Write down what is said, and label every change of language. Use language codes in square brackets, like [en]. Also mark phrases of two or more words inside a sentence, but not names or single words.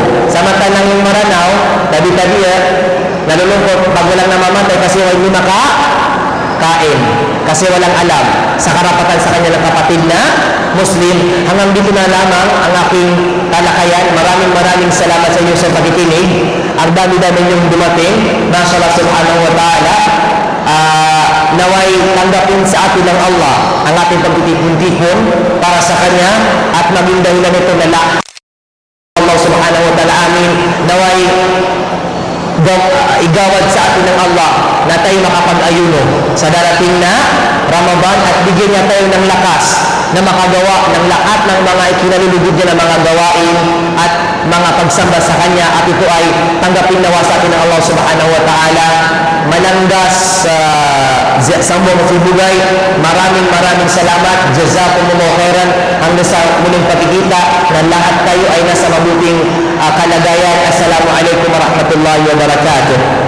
[tl] Samantalang yung maranaw, tabi-tabi nalulungkot pag walang namamatay kasi hindi makakain, kasi walang alam sa karapatan sa kanilang kapatid na Muslim. Hanggang dito na lamang ang aking talakayan. Maraming salamat sa inyo sa pakikinig. Ang dami-dami niyong dumating. [ar] ما شاء الله سبحانه وتعالى. [tl] Naway tanggapin sa atin ng Allah ang ating pagtitipon para sa Kanya at maging dahilan nito na Allah [ar] سبحانه وتعالى [tl] amin. Naway igawad sa atin ng Allah na tayo makapag-ayuno sa darating na Ramadan at bigyan niya tayo ng lakas na makagawa ng lahat ng mga ikinalulugod niya ng mga gawain at mga pagsamba sa Kanya, at ito ay tanggapin nawa sa atin ng Allah [ar] سبحانه وتعالى. [tl] Malanggas sa buong sibugay, maraming salamat. [ar] جزاكم الله خيرا. [tl] Hanggang sa muling pagkikita na lahat tayo ay nasa mabuting kalagayan. [ar] السلام عليكم ورحمة الله وبركاته.